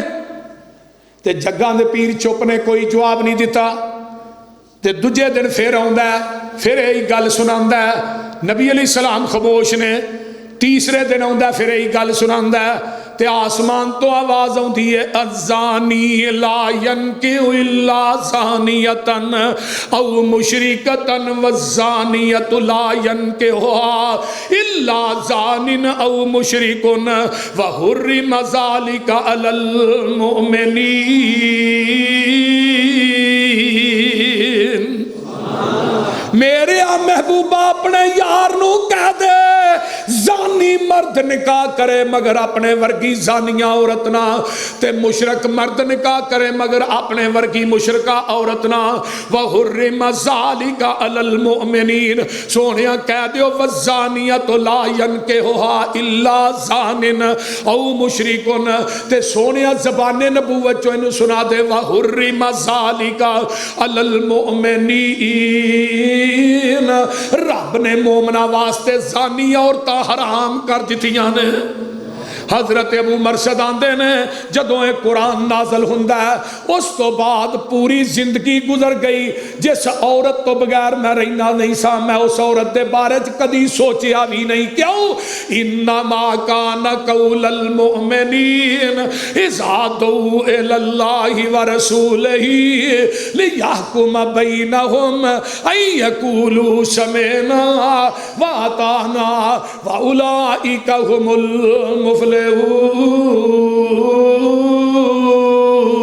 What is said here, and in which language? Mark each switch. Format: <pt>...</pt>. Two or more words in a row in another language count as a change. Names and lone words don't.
<pa>تے جگاں دے پیر چپ نے، کوئی جواب نہیں دتا. تے دوجے دن فیر آؤندا ہے، فیر یہی گل سناندا ہے، نبی علیہ سلام خاموش نے. تیسرے دن آؤندا فیر یہی گل سناندا ہے، تے آسمان تو آواز آؤندی ہے,</pa> <ar>الزاني لا ينكح إلا زانية أو مشركة والزانية لا ينكحها إلا زان أو مشرك وحرم ذلك على المؤمنين.</ar> <pa>میرے محبوبا اپنے یار نوں کہہ دے زانی مرد نکاح کرے مگر اپنے ورگی زانیہ عورت نا، تے مشرک مرد نکاح کرے مگر اپنے ورگی مشرکہ عورت نا.</pa> <ar>وحرم ذلك على المؤمنين.</ar> <pa>سونیا کہہ دیو</pa> <ar>والزانية لا ينكحها إلا زان أو مشرك,</ar> <pa>تے سونیا زبانِ نبوت چوں انہوں سنا دے</pa> <ar>وحرم ذلك على المؤمنين.</ar> <pa>رب نے مومناں واسطے زانی عورتاں حرام کر دتیاں نے. حضرت ابو مرشد آندے نے جدوں اے قرآن نازل ہوندا ہے اس تو بعد پوری زندگی گزر گئی، جس عورت تو بغیر میں رہنا نہیں سا، میں اس عورت دے بارے کدی سوچیا بھی نہیں۔ کیوں؟</pa> <ar>انما کان قول المؤمنین اذا دعوا الی اللہ ورسولہ لیحکم بینہم ان یقولوا سمعنا واطعنا واولئک هم المفلحون۔</ar>